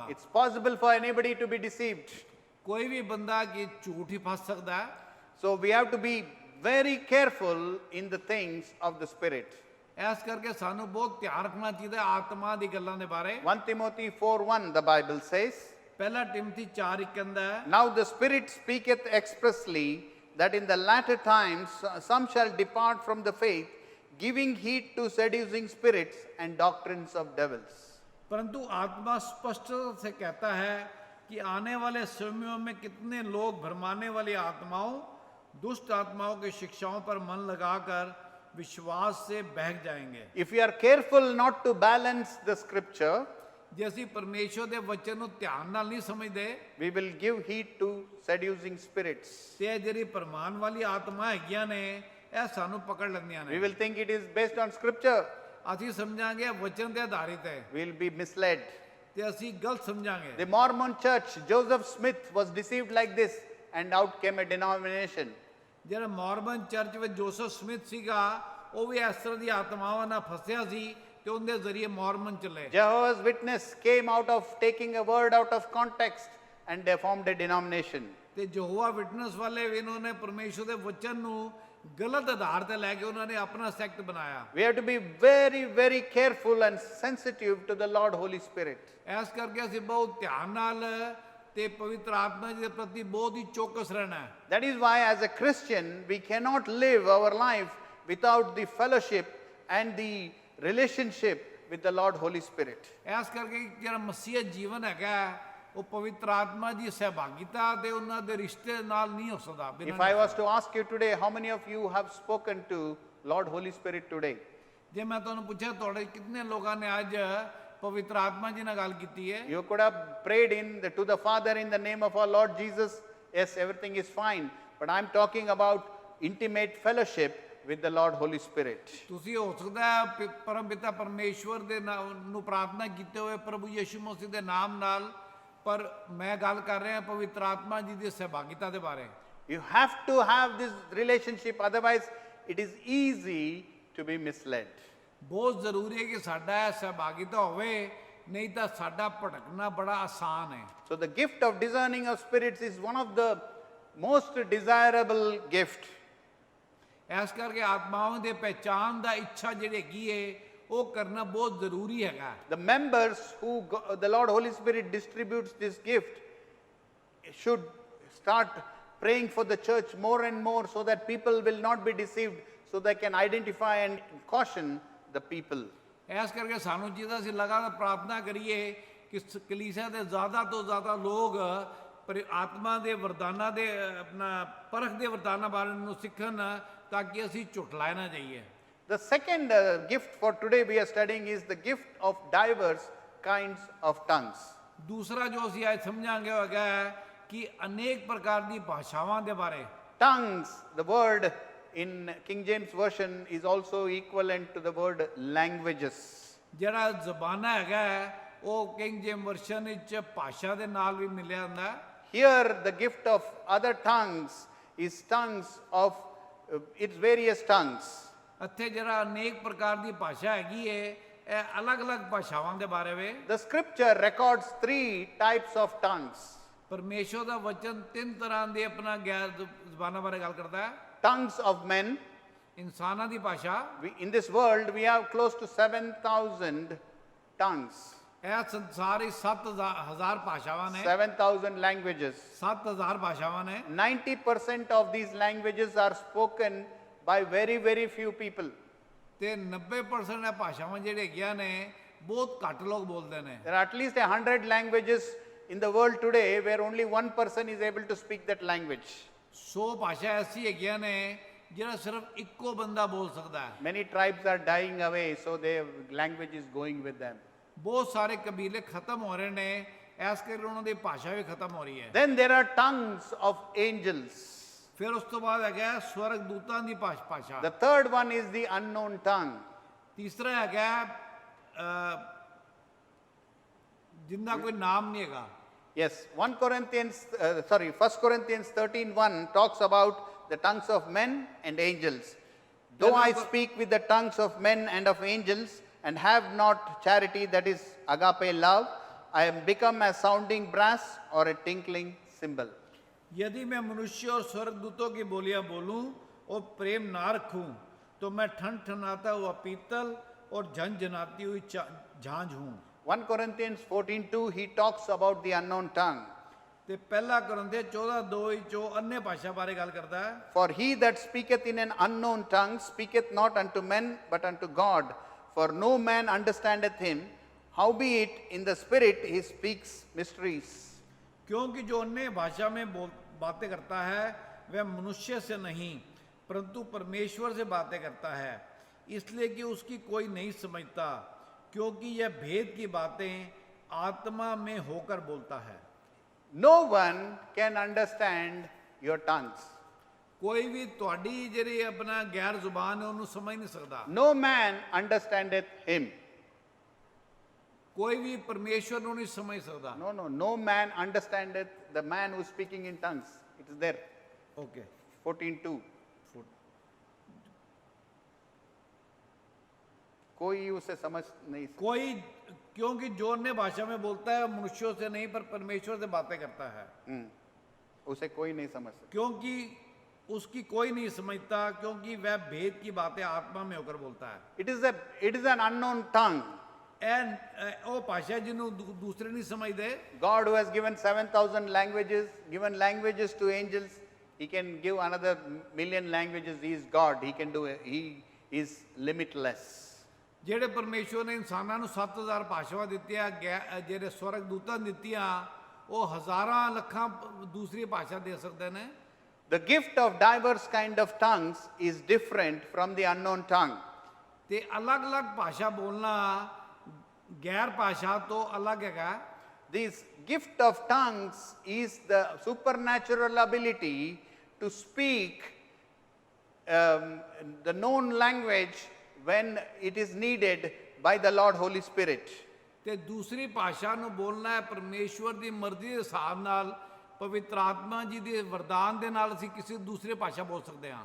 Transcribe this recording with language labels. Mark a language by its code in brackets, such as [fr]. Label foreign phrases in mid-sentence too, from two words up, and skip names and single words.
[en] It's possible for anybody to be deceived. [pa] ਕੋਈ ਵੀ ਬੰਦਾ ਕਿ ਝੂਠ ਹੀ ਫਸ ਸਕਦਾ ਹੈ। [en] So we have to be very careful in the things of the spirit. [pa] ਇਸ ਕਰਕੇ ਸਾਨੂੰ ਬਹੁਤ ਧਿਆਨ ਰੱਖਣਾ ਚਾਹੀਦਾ ਆਤਮਾ ਦੀ ਗੱਲਾਂ ਦੇ ਬਾਰੇ। [en] 1 Timothy 4:1 the Bible says, [pa] ਪਹਿਲਾ ਟਿਮਥੀ 4:1 ਕਹਿੰਦਾ ਹੈ, [en] Now the Spirit speaketh expressly that in the latter times some shall depart from the faith, giving heed to seducing spirits and doctrines of devils. [hi] परंतु आत्मा स्पष्ट से कहता है कि आने वाले समयों में कितने लोग भरमाने वाली आत्माओं, दुष्ट आत्माओं की शिक्षाओं पर मन लगाकर विश्वास से बहक जाएंगे। [en] If we are careful not to balance the scripture, [pa] ਜੇ ਅਸੀਂ ਪਰਮੇਸ਼ਵਰ ਦੇ ਵਚਨ ਨੂੰ ਧਿਆਨ ਨਾਲ ਨਹੀਂ ਸਮਝਦੇ [en] we will give heed to seducing spirits. [pa] ਤੇ ਇਹ ਜਿਹੜੀ ਪਰਮਾਨ ਵਾਲੀ ਆਤਮਾ ਹੈਗੀਆਂ ਨੇ ਇਹ ਸਾਨੂੰ ਪਕੜ ਲੈਂਦੀਆਂ [en] We [pa] ਨੇ। [en] will think it is based on scripture. [pa] ਅਸੀਂ ਸਮਝਾਂਗੇ ਵਚਨ ਤੇ ਆਧਾਰਿਤ ਹੈ [en] We will be misled. [pa] ਤੇ ਅਸੀਂ ਗਲਤ ਸਮਝਾਂਗੇ। [en] The Mormon church, Joseph Smith was deceived like this, and out came a denomination. [pa] ਜਿਹੜਾ ਮਾਰਮਨ ਚਰਚ ਵਿੱਚ ਜੋਸਫ ਸਮਿਥ ਸੀਗਾ ਉਹ ਵੀ ਇਸ ਤਰ੍ਹਾਂ ਦੀ ਆਤਮਾਵਾਂ ਨਾਲ ਫਸਿਆ ਸੀ ਤੇ ਉਹਦੇ ਜ਼ਰੀਏ ਮਾਰਮਨ ਚਲੇ। [en] Jehovah's Witness came out of taking a word out of context, and they formed a denomination. [pa] ਤੇ ਯਹੋਵਾ ਵਿਟਨੈਸ ਵਾਲੇ ਵੀ ਇਹਨਾਂ ਨੇ ਪਰਮੇਸ਼ਵਰ ਦੇ ਵਚਨ ਨੂੰ ਗਲਤ ਆਧਾਰ ਤੇ ਲੈ ਕੇ ਉਹਨਾਂ ਨੇ ਆਪਣਾ ਸੈਕਟ ਬਣਾਇਆ। [en] We have to be very, very careful and sensitive to the Lord Holy Spirit. [pa] ਇਸ ਕਰਕੇ ਅਸੀਂ ਬਹੁਤ ਧਿਆਨ ਨਾਲ ਤੇ ਪਵਿੱਤਰ ਆਤਮਾ ਜੀ ਦੇ ਪ੍ਰਤੀ ਬਹੁਤ ਹੀ ਚੌਕਸ ਰਹਿਣਾ ਹੈ। [en] That is why, as a Christian, we cannot live our life without the fellowship and the relationship with the Lord Holy Spirit. [pa] ਇਸ ਕਰਕੇ ਜਿਹੜਾ ਮਸੀਹ ਜੀਵਨ ਹੈਗਾ ਉਹ ਪਵਿੱਤਰ ਆਤਮਾ ਦੀ ਸਹਿਭਾਗਿਤਾ ਤੇ ਉਹਨਾਂ ਦੇ ਰਿਸ਼ਤੇ ਨਾਲ ਨਹੀਂ ਹੋ ਸਕਦਾ। [en] If I was to ask you today, how many of you have spoken to Lord Holy Spirit today? [pa] ਜੇ ਮੈਂ ਤੁਹਾਨੂੰ ਪੁੱਛਿਆ ਤੁਹਾਡੇ ਕਿੰਨੇ ਲੋਕਾਂ ਨੇ ਅੱਜ ਪਵਿੱਤਰ ਆਤਮਾ ਜੀ ਨਾਲ ਗੱਲ ਕੀਤੀ ਹੈ? [en] You could have prayed to the Father in the name of our Lord Jesus. Yes, everything is fine. But I'm talking about intimate fellowship with the Lord Holy Spirit. [pa] ਤੁਸੀਂ ਹੋ ਸਕਦਾ ਹੈ ਪਰਮ ਪਿਤਾ ਪਰਮੇਸ਼ਵਰ ਦੇ ਨੂੰ ਪ੍ਰਾਰਥਨਾ ਕੀਤੇ ਹੋਏ ਪ੍ਰਭੂ ਯਿਸੂ ਮਸੀਹ ਦੇ ਨਾਮ ਨਾਲ, ਪਰ ਮੈਂ ਗੱਲ ਕਰ ਰਿਹਾ ਪਵਿੱਤਰ ਆਤਮਾ ਜੀ ਦੀ ਸਹਿਭਾਗਿਤਾ ਦੇ ਬਾਰੇ। [en] You have to have this relationship, otherwise it is easy to be misled. [pa] ਬਹੁਤ ਜ਼ਰੂਰੀ ਹੈ ਕਿ ਸਾਡਾ ਇਹ ਸਹਿਭਾਗਿਤਾ ਹੋਵੇ, ਨਹੀਂ ਤਾਂ ਸਾਡਾ ਭਟਕਣਾ ਬੜਾ ਆਸਾਨ ਹੈ। [en] So the gift of discerning of spirits is one of the most desirable gift. [pa] ਇਸ ਕਰਕੇ ਆਤਮਾਵਾਂ ਦੇ ਪਹਿਚਾਨ ਦਾ ਇੱਛਾ ਜਿਹੜੀ ਹੈਗੀ ਹੈ ਉਹ ਕਰਨਾ ਬਹੁਤ ਜ਼ਰੂਰੀ ਹੈਗਾ। [en] The members who the Lord Holy Spirit distributes this gift should start praying for the church more and more, so that people will not be deceived, so they can identify and caution the people. [pa] ਇਸ ਕਰਕੇ ਸਾਨੂੰ ਚਾਹੀਦਾ ਸੀ ਲਗਾਤਾਰ ਪ੍ਰਾਰਥਨਾ ਕਰੀਏ ਕਿ ਕਲੀਸਿਆ ਦੇ ਜ਼ਿਆਦਾ ਤੋਂ ਜ਼ਿਆਦਾ ਲੋਕ ਆਤਮਾ ਦੇ ਵਰਦਾਨਾਂ ਦੇ ਆਪਣਾ ਪਰਖ ਦੇ ਵਰਦਾਨਾਂ ਬਾਰੇ ਨੂੰ ਸਿੱਖਣ ਤਾਂ ਕਿ ਅਸੀਂ ਝੁਠਲਾਏ ਨਾ ਜਾਈਏ। [en] The second gift for today we are studying is the gift of diverse kinds of tongues. [pa] ਦੂਸਰਾ ਜੋ ਅਸੀਂ ਅੱਜ ਸਮਝਾਂਗੇ ਹੋਗਾ ਕਿ ਅਨੇਕ ਪ੍ਰਕਾਰ ਦੀ ਭਾਸ਼ਾਵਾਂ ਦੇ ਬਾਰੇ [en] Tongues, the word in King James Version is also equivalent to the word languages. [pa] ਜਿਹੜਾ ਜ਼ਬਾਨਾ ਹੈਗਾ ਹੈ, ਉਹ ਕਿੰਗ ਜੇਮ ਵਰਸ਼ਨ ਵਿੱਚ ਭਾਸ਼ਾ ਦੇ ਨਾਲ ਵੀ ਮਿਲਿਆ ਹੁੰਦਾ ਹੈ। [en] Here, the gift of other tongues is tongues of its various tongues. [pa] ਇੱਥੇ ਜਿਹੜਾ ਅਨੇਕ ਪ੍ਰਕਾਰ ਦੀ ਭਾਸ਼ਾ ਹੈਗੀ ਏ, ਇਹ ਅਲੱਗ-ਅਲੱਗ ਭਾਸ਼ਾਵਾਂ ਦੇ ਬਾਰੇ ਵੇ। [en] The scripture records 3 types of tongues. [pa] ਪਰਮੇਸ਼ਵਰ ਦਾ ਵਚਨ ਤਿੰਨ ਤਰ੍ਹਾਂ ਦੇ ਆਪਣਾ ਗੈਰ ਜ਼ਬਾਨਾਂ ਬਾਰੇ ਗੱਲ ਕਰਦਾ ਹੈ। [en] Tongues of men. [pa] ਇਨਸਾਨਾਂ ਦੀ ਭਾਸ਼ਾ, [en] In this world, we have close to 7,000 tongues, [pa] ਇਹ ਸੰਸਾਰ ਵਿੱਚ 7,000 ਭਾਸ਼ਾਵਾਂ ਨੇ, [en] 7,000 languages. [pa] 7,000 ਭਾਸ਼ਾਵਾਂ ਨੇ। [en] 90% of these languages are spoken by very, very few people. [pa] ਤੇ 90% ਇਹ ਭਾਸ਼ਾਵਾਂ ਜਿਹੜੇ ਹੈਗੀਆਂ ਨੇ ਬਹੁਤ ਘੱਟ ਲੋਕ ਬੋਲਦੇ ਨੇ। [en] There are at least 100 languages in the world today where only one person is able to speak that language. [pa] 100 ਭਾਸ਼ਾ ਐਸੀ ਹੈਗੀਆਂ ਨੇ ਜਿਹੜਾ ਸਿਰਫ ਇੱਕੋ ਬੰਦਾ ਬੋਲ ਸਕਦਾ ਹੈ। [en] Many tribes are dying away, so their language is going with them. [pa] ਬਹੁਤ ਸਾਰੇ ਕਬੀਲੇ ਖਤਮ ਹੋ ਰਹੇ ਨੇ, ਇਸ ਕਰਕੇ ਉਹਨਾਂ ਦੀ ਭਾਸ਼ਾ ਵੀ ਖਤਮ ਹੋ ਰਹੀ ਹੈ। [en] Then there are tongues of angels. [pa] ਫਿਰ ਉਸ ਤੋਂ ਬਾਅਦ ਹੈਗਾ ਸਵਰਗ ਦੂਤਾਂ ਦੀ ਭਾਸ਼ਾ। [en] The third one is the unknown tongue. [pa] ਤੀਸਰਾ ਹੈਗਾ ਜਿੰਦਾ ਕੋਈ ਨਾਮ ਨਹੀਂ ਹੈਗਾ। [en] Yes, 1 Corinthians 13:1 talks about the tongues of men and angels. Though I speak with the tongues of men and of angels and have not charity, that is agape love, I am become a sounding brass or a tinkling cymbal. [hi] यदि मैं मनुष्य और स्वर्गदूतों की बोलियां बोलूं और प्रेम ना रखूं तो मैं ठन ठनाता हुआ पीतल और झनझनाती हुई झांझ हूं। [en] 1 Corinthians 14:2 he talks about the unknown tongue. [pa] ਤੇ ਪਹਿਲਾ ਕਰੰਥੇ 14:2 ਵਿੱਚ ਉਹ ਅੰਨੇ ਭਾਸ਼ਾ ਬਾਰੇ ਗੱਲ ਕਰਦਾ ਹੈ। [en] For he that speaketh in an unknown tongue speaketh not unto men but unto God, for no man understandeth him, howbeit in the spirit he speaks mysteries. [hi] क्योंकि जो अन्य भाषा में बातें करता है वह मनुष्य से नहीं परंतु परमेश्वर से बातें करता है, इसलिए कि उसकी कोई नहीं समझता, क्योंकि यह भेद की बातें आत्मा में होकर बोलता है। [en] No one can understand your tongues. [hi] कोई भी [pa] ਤੁਹਾਡੀ ਜਿਹੜੀ ਆਪਣਾ ਗੈਰ ਜ਼ੁਬਾਨ ਹੈ ਉਹਨੂੰ ਸਮਝ ਨਹੀਂ ਸਕਦਾ। [en] No man understandeth him. [pa] ਕੋਈ ਵੀ ਪਰਮੇਸ਼ਵਰ ਨੂੰ ਨਹੀਂ ਸਮਝ ਸਕਦਾ। [en] No man understandeth the man who is speaking in tongues. It is there. Okay. [hi] 14:2. कोई उसे समझ नहीं सकता। कोई, क्योंकि जो अन्य भाषा में बोलता है मनुष्यों से नहीं पर परमेश्वर से बातें करता है। उसे कोई नहीं समझ सकता। क्योंकि उसकी कोई नहीं समझता, क्योंकि वह भेद की बातें आत्मा में होकर बोलता है। [en] It is an unknown tongue. [pa] ਉਹ ਭਾਸ਼ਾ ਜਿਹਨੂੰ ਦੂਸਰੇ ਨਹੀਂ ਸਮਝਦੇ। [en] God who has given 7,000 languages, given languages to angels, he can give another million languages. He is God. He can do it. He is limitless. [pa] ਜਿਹੜੇ ਪਰਮੇਸ਼ਵਰ ਨੇ ਇਨਸਾਨਾਂ ਨੂੰ 7,000 ਭਾਸ਼ਾਵਾਂ ਦਿੱਤੀਆਂ, ਜਿਹੜੇ ਸਵਰਗ ਦੂਤਾਂ ਦਿੱਤੀਆਂ, ਉਹ ਹਜ਼ਾਰਾਂ ਲੱਖਾਂ ਦੂਸਰੀ ਭਾਸ਼ਾ ਦੇ ਸਕਦੇ ਨੇ। [en] The gift of diverse kind of tongues is different from the unknown tongue. [pa] ਤੇ ਅਲੱਗ-ਅਲੱਗ ਭਾਸ਼ਾ ਬੋਲਣਾ ਗੈਰ ਭਾਸ਼ਾ ਤੋਂ ਅਲੱਗ ਹੈਗਾ। [en] This gift of tongues is the supernatural ability to speak the known language when it is needed by the Lord Holy Spirit. [pa] ਤੇ ਦੂਸਰੀ ਭਾਸ਼ਾ ਨੂੰ ਬੋਲਣਾ ਹੈ ਪਰਮੇਸ਼ਵਰ ਦੀ ਮਰਜ਼ੀ ਦੇ ਹਿਸਾਬ ਨਾਲ, ਪਵਿੱਤਰ ਆਤਮਾ ਜੀ ਦੇ ਵਰਦਾਨ ਦੇ ਨਾਲ ਅਸੀਂ ਕਿਸੇ ਦੂਸਰੀ ਭਾਸ਼ਾ ਬੋਲ ਸਕਦੇ ਹਾਂ।